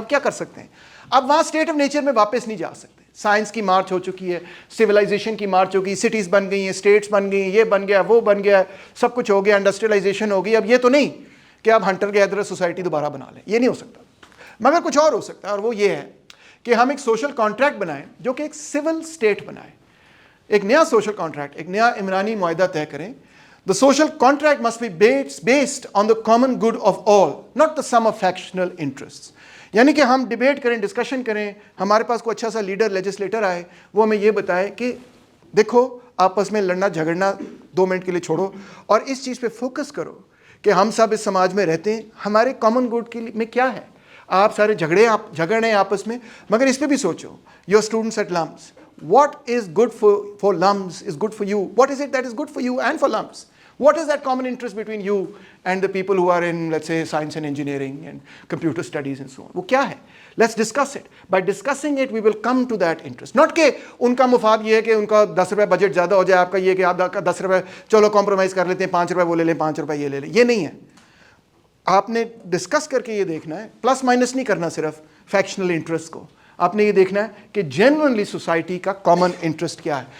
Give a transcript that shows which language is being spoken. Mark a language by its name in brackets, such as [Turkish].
[Urdu] اب کیا کر سکتے ہیں؟ اب وہاں اسٹیٹ آف نیچر میں واپس نہیں جا سکتے. سائنس کی مارچ ہو چکی ہے, سویلائزیشن کی مارچ ہو گئی, سٹیز بن گئی ہیں, اسٹیٹس بن گئی ہیں, یہ بن گیا, وہ بن گیا, سب کچھ ہو گیا, انڈسٹریلائزیشن ہو گئی. اب یہ تو نہیں کہ آپ ہنٹر گیدرر سوسائٹی دوبارہ بنا لیں, یہ نہیں ہو سکتا. مگر کچھ اور ہو سکتا ہے, اور وہ یہ ہے کہ ہم ایک سوشل کانٹریکٹ بنائیں جو کہ ایک سول اسٹیٹ بنائے, ایک نیا سوشل کانٹریکٹ, ایک نیا عمرانی معاہدہ طے کریں. [English] The social contract must be based on the common good of all, not the sum of factional interests. [Urdu] یعنی کہ ہم ڈیبیٹ کریں, ڈسکشن کریں, ہمارے پاس کوئی اچھا سا لیڈر, لیجسلیٹر آئے, وہ ہمیں یہ بتائے کہ دیکھو آپس میں لڑنا جھگڑنا 2 منٹ کے لیے چھوڑو اور اس چیز پہ فوکس کرو کہ ہم سب اس سماج میں رہتے ہیں, ہمارے کامن گڈ کے لیے میں کیا ہے. آپ سارے جھگڑ رہے ہیں آپس میں, مگر اس پہ بھی سوچو. [English] Your students at LUMS, what is good for LUMS is good for you. What is it that is good for you and for LUMS? What is that common interest between you and the people who are in, let's say, science and engineering and computer studies and so on? [Urdu] وہ کیا ہے؟ [English] Let's discuss it. By discussing it, we will come to that interest. Not [Urdu] کہ ان کا مفاد یہ ہے کہ ان کا 10 روپے بجٹ زیادہ ہو جائے, آپ کا یہ کہ آپ کا 10 روپے چلو کمپرومائز کر لیتے ہیں, 5 روپے وہ لے لیں, 5 روپے یہ لے لیں. یہ نہیں ہے. آپ نے ڈسکس کر کے یہ دیکھنا ہے, پلس مائنس نہیں کرنا صرف فیکشنل انٹرسٹ کو. آپ نے یہ دیکھنا ہے کہ جینوئنلی سوسائٹی کا کامن انٹرسٹ کیا ہے.